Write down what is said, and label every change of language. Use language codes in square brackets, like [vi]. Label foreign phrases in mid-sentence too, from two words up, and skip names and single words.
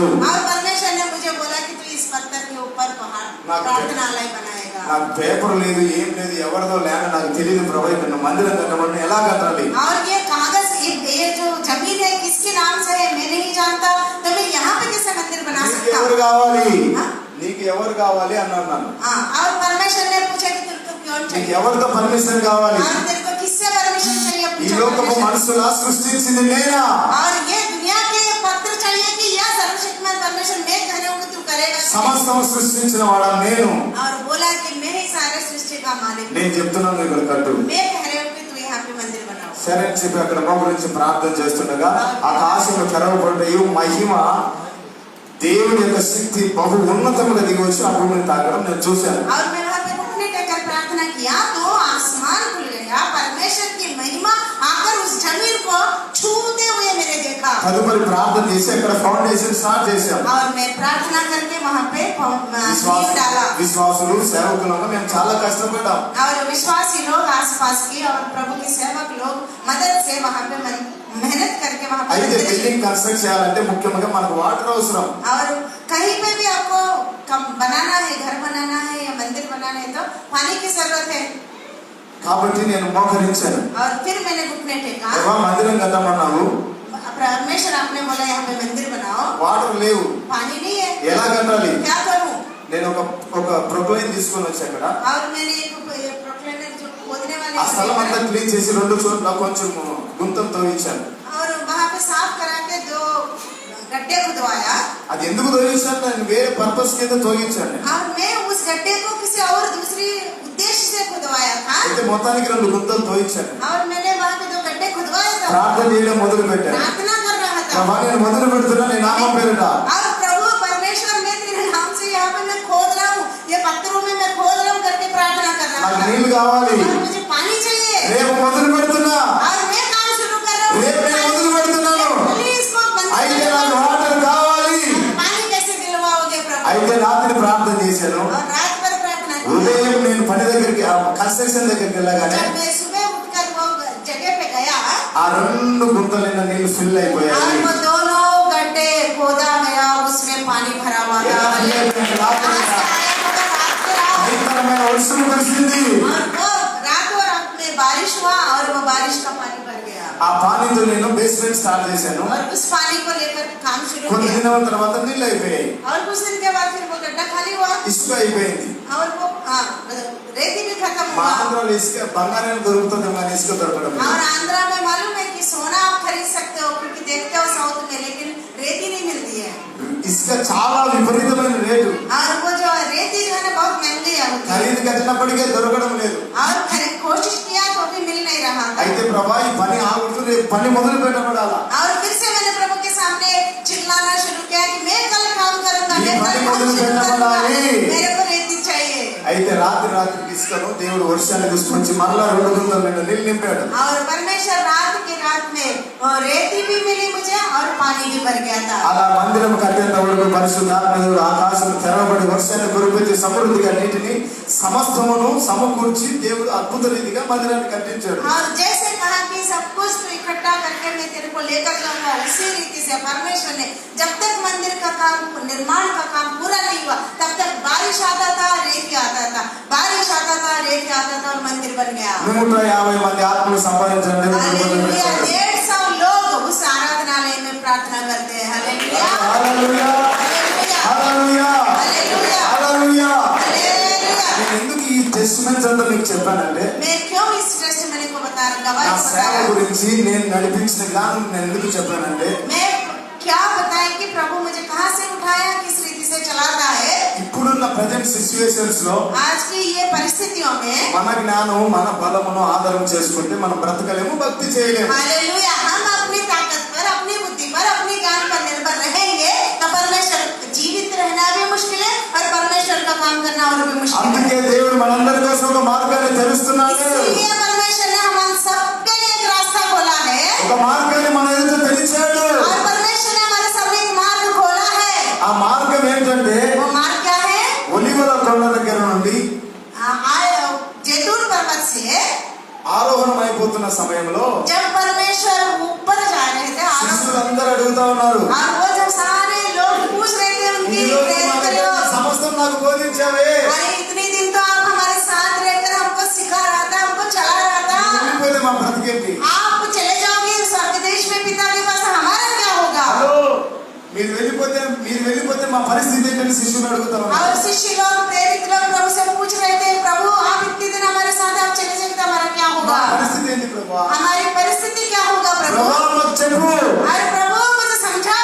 [hi] और परमेश्वर ने मुझे बोला कि तू इस पत्थर के ऊपर प्रार्थनालय बनाएगा। [te] నాకు పేపర్ లేదు, ఏం లేదు, ఎవరిదో ల్యాండ్ నాకు తెలియదు ప్రభు, ఇక్కడ నువ్వు మందిరం కట్టమని ఎలా కట్టాలి? [hi] और ये कागज ये जो जमीन है किसके नाम से है मैं नहीं जानता, तो मैं यहाँ पे [te] నీకు ఎవరు కావాలి, నీకు ఎవరు కావాలి అని అన్నాను. [hi] हाँ, और परमेश्वर ने पूछा कि तेरे को कौन [te] నీకు [hi] चाहिए, [te] ఎవరితో పర్మిషన్ కావాలి? [hi] और तेरे को किससे परमिशन चाहिए [te] ఈ [hi] पूछा [te] లోకపు [hi] परमेश्वर। [te] మనుషులా సృష్టించింది నేనా? [hi] और ये दुनिया के पत्र चाहिए कि यह सर्वशक्तिमान परमेश्वर मैं कहने हूँ तू करेगा, [te] సమస్తం సృష్టించిన వాడా నేను. [hi] और बोला कि मैं ही सारे सृष्टि का मालिक हूँ। [te] నేను చెప్తున్నాను ఇక్కడ కట్టు. [hi] मैं कह रही हूँ कि तू यहाँ पे मंदिर बनाओ। [te] సరే అని చెప్పి అక్కడ మా గురించి ప్రార్థన చేస్తుండగా ఆకాశంలో తెరవబడ్డాయి. మహిమ దేవుని యొక్క శక్తి బహు ఉన్నతముగా దిగి వచ్చి ఆ భూమిని తాకడం నేను చూశాను. [hi] और मैं वहाँ पे घुटने टेककर प्रार्थना किया तो आसमान खुल गया, परमेश्वर की महिमा आकर उस जमीन को छूते हुए मैंने देखा। [te] తదుపరి ప్రార్థన చేసి అక్కడ [en] foundation start [te] చేశాం. [hi] और मैं प्रार्थना करके वहाँ पे नींव डाला। [te] విశ్వాసులు సేవకులుగా మేము చాలా కష్టపడ్డాం. [hi] और विश्वासी लोग आसपास की और प्रभु के सेवक लोग मदद से वहाँ पे मेहनत करके वहाँ पे [te] అయితే [en] building construct [te] చేయాలంటే ముఖ్యంగా మనకు వాటర్ అవసరం. [hi] और कहीं पे भी आपको बनाना है, घर बनाना है या मंदिर बनाना है तो पानी की जरूरत है। [te] కాబట్టి నేను మోకరించాను. [hi] और फिर मैंने घुटने टेका। [te] దేవా మందిరం కట్టమన్నావు, [hi] परमेश्वर आपने बोला यहाँ पे मंदिर बनाओ, [te] వాటర్ లేవు, [hi] पानी नहीं है, [te] ఎలా కట్టాలి? [hi] क्या करूँ? [te] నేను ఒక ప్రొక్లైన్ తీసుకొని వచ్చి అక్కడ [hi] और मैंने एक प्रोक्लेनर जो खोदने वाले [te] ఆ స్థలం అంతా క్లీన్ చేసి 2 చోట్ల కొంచెం గుంతలు తవ్వించాను. [hi] और वहाँ पे साफ करा के 2 गड्ढे खुदवाया। [te] అది ఎందుకు తవ్వించాను? నేను వేరే పర్పస్ కింద తవ్వించాను. [hi] और मैं उस गड्ढे को किसी और दूसरी उद्देश्य से खुदवाया था। [te] అయితే మొత్తానికి 2 గుంతలు తవ్వించాను. [hi] और मैंने वहाँ पे 2 गड्ढे खुदवाए थे। [te] ప్రార్థన చేయడం మొదలు పెట్టాను. [hi] प्रार्थना कर रहा था। [te] ప్రభా నేను మొదలు పెడుతున్నా నీ నామం పేరిట. [hi] और प्रभु परमेश्वर मैं तेरे नाम से यहाँ पे मैं खोद रहा हूँ, ये पत्थरों में मैं खोद रहा हूँ करके प्रार्थना कर रहा [te] నాకు [hi] था। [te] నీళ్లు కావాలి. [hi] और मुझे पानी चाहिए। [te] రేపు మొదలు పెడుతున్నా, [hi] और मैं काम शुरू कर रहा हूँ। [te] రేపు నేను మొదలు పెడుతున్నాను. [hi] प्लीज को बंद [te] అయితే [hi] करो। [te] నాకు వాటర్ కావాలి. [hi] पानी कैसे दिलवाओगे प्रभु? [te] అయితే రాత్రి ప్రార్థన చేశాను. [hi] और रात भर प्रार्थना की। [te] ఉదయం నేను పని దగ్గరికి కన్స్ట్రక్షన్ దగ్గరికి వెళ్ళగానే [hi] जब मैं सुबह उठकर वो जगह पे गया [te] ఆ 2 గుంతలైన నీళ్లు ఫిల్ [hi] और [te] అయిపోయాయి. [hi] वो दोनों गड्ढे खोदा गया, उसमें पानी भरा हुआ था। [te] భయంకరమైన వర్షం కురిసింది. [hi] और वो रातों रात में बारिश हुआ और वो बारिश का पानी भर गया। [te] ఆ పానీతో నేను [en] basement start [te] చేశాను. [hi] और उस पानी को लेकर काम शुरू [te] కొన్ని [hi] किया। [te] దినాల తర్వాత నీళ్ళు అయిపోయాయి, [hi] और कुछ दिन के बाद फिर वो गड्ढा खाली हुआ [te] ఇసుక అయిపోయింది. [hi] और वो रेती भी खत्म [te] మా [hi] हुआ। [te] ఆంధ్రాలో ఇసుక బంగారం దొరుకుతుంది కానీ ఇసుక దొరకడం లేదు. [hi] और आंध्रा में मालूम है कि सोना आप खरीद सकते हो क्योंकि देखते हो साउथ में, लेकिन रेती नहीं मिलती है। [te] ఇసుక చాలా విపరీతమైన రేటు, [hi] और वो जो रेती जो है ना बहुत महंगी है होती है। [te] ఖరీదు కట్టినప్పటికే దొరకడం లేదు. [hi] और कोशिश किया तो भी मिल नहीं रहा था। [te] అయితే ప్రభా ఈ పని ఆగుతూ రేపు పని మొదలు పెట్టబడాలా. [hi] और फिर से मैंने प्रभु के सामने चिल्लाना शुरू किया कि मैं कल काम करूंगा, मैं कल काम शुरू करूंगा, मेरे को रेती चाहिए। [te] అయితే రాత్రికి ఇసుకను దేవుడు వర్షాన్ని తీసుకొచ్చి మరలా 2 గుంతలైన నీళ్ళు నింపాడు. [hi] और परमेश्वर रात की रात में रेती भी मिली मुझे और पानी भी भर गया था। [te] అలా మందిరం కట్టేంత వరకు పరిశుద్ధాత్మ దేవుడు ఆకాశం తెరవబడి వర్షాన్ని కురిపించి సమృద్ధిగా నీటిని సమస్తమును సమకూర్చి దేవుడు అద్భుత రీతిగా మందిరాన్ని కట్టించాడు. [hi] और जैसे कहा कि सब कुछ तो इकट्ठा करके मैं तेरे को लेकर जाऊंगा, उसी रीति से परमेश्वर ने जब तक मंदिर का काम निर्माण का काम पूरा नहीं हुआ तब तक बारिश आता था, रेती आता था, बारिश आता था, रेती आता था और मंदिर बन गया। [te] 150 మంది ఆత్మలు సంపాదించండి. [hi] हालेलुया, 150 लोग उस आराधनालय में प्रार्थना करते हैं। हालेलुया, [te] హల్లెలూయా, [hi] हालेलुया, [te] హల్లెలూయా, [hi] हालेलुया, [te] హల్లెలూయా. [hi] हालेलुया। [te] నేను ఎందుకు ఈ టెస్టిమెంట్స్ అంతా మీకు చెప్పానంటే [hi] मैं क्यों इस टेस्टिमनी को बता [te] నా [hi] गवाही को [te] సేవ [hi] बता रहा हूं? [te] గురించి నేను నడిపించిన విధానం నేను ఎందుకు చెప్పానంటే [hi] मैं क्या बताएं कि प्रभु मुझे कहां से उठाया, किस रीति से चलाता है। [te] ఇప్పుడున్న [en] present situations [te] లో [hi] आज की ये परिस्थितियों में [te] మన జ్ఞానం మన బలమును ఆధారం చేసుకుంటే మనం బ్రతకలేము, భక్తి చేయలేము. [hi] हालेलुया, हम अपनी ताकत पर, अपनी बुद्धि पर, अपनी ज्ञान पर निर्भर रहेंगे तो परमेश्वर जीवित रहना भी मुश्किल है और परमेश्वर का काम करना और भी मुश्किल है। [te] అందుకే దేవుడు మనందరి కోసం ఒక మార్గాన్ని తెరుస్తున్నాడు. [hi] इसलिए परमेश्वर ने हम सबके लिए एक रास्ता खोला है [te] ఒక మార్గాన్ని మన ఎదుట తెరిచాడు. [hi] और परमेश्वर ने हमारे सामने एक मार्ग खोला है। [te] ఆ మార్గం ఏంటంటే [hi] वो मार्ग क्या है? [te] ఒలివల కొండ దగ్గర నుండి [hi] जैतून पर्वत से [te] ఆరోహణం అయిపోతున్న సమయంలో [hi] जब परमेश्वर ऊपर जा रहे थे [te] శిష్యులందరూ అడుగుతా ఉన్నారు, [hi] और वो जब सारे लोग पूछ रहे थे उनकी [te] ఈ రోజు మా దగ్గర సమస్తం నాకు బోధించావే, [hi] अरे इतने दिन तो आप हमारे साथ रहकर हमको सिखा रहा था, हमको चला रहा था, [te] వెళ్ళిపోతే మా బ్రతికేంటి? [hi] आप चले जाओगे स्वर्ग देश में पिता के पास, हमारा क्या होगा? [te] హలో, మీరు వెళ్ళిపోతే మా పరిస్థితి ఏంటని శిష్యులు అడుగుతారు. [hi] और शिष्य लोग प्रेरित लोग प्रभु से पूछ रहे थे, प्रभु आप इतने दिन हमारे साथ आप चले जाएंगे तो हमारा क्या होगा? [te] పరిస్థితి ఏంటి ప్రభువా? [hi] हमारी परिस्थिति क्या होगा प्रभु? [te] ప్రభువా మాకు చెప్పు. [hi] अरे प्रभु मुझे समझाओ,